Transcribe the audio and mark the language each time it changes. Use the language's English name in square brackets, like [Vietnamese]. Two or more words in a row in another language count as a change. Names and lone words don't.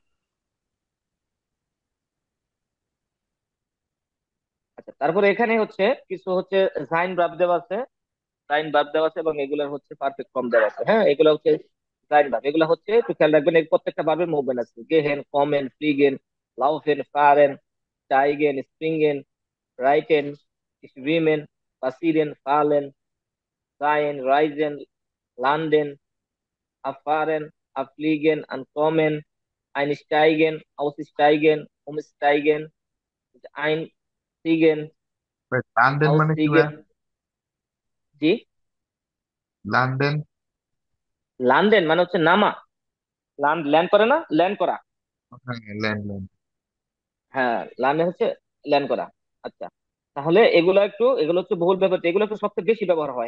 [Bangla] আচ্ছা, তারপরে এখানে হচ্ছে কিছু হচ্ছে সাইন ভার্ব দেওয়া আছে, সাইন ভার্ব দেওয়া আছে, এবং এগুলোর হচ্ছে [English] perfect form [Bangla] দেওয়া আছে, হ্যাঁ। এগুলো হচ্ছে সাইন ভার্ব, এগুলো হচ্ছে একটু খেয়াল রাখবেন, এই প্রত্যেকটা ভার্বের মুভমেন্ট আছে, [German] gehen, kommen, fliegen, laufen, fahren, steigen, springen, reiten, schwimmen, passieren, fallen, sein, reisen, landen, abfahren, abfliegen, ankommen, einsteigen, aussteigen, umsteigen, einstiegen, [Bangla] লন্ডন মানে কি ভাই? [German] ausstiegen। জি, [Bangla] লন্ডন। লান্ডেন মানে হচ্ছে নামা, ল্যান্ড করে না, ল্যান্ড করা। হ্যাঁ, লন্ডন। হ্যাঁ, ল্যান্ডেন হচ্ছে ল্যান্ড করা। আচ্ছা, তাহলে এগুলো হচ্ছে বহুল ব্যবহৃত, এগুলো একটু সবচেয়ে বেশি ব্যবহার হয়।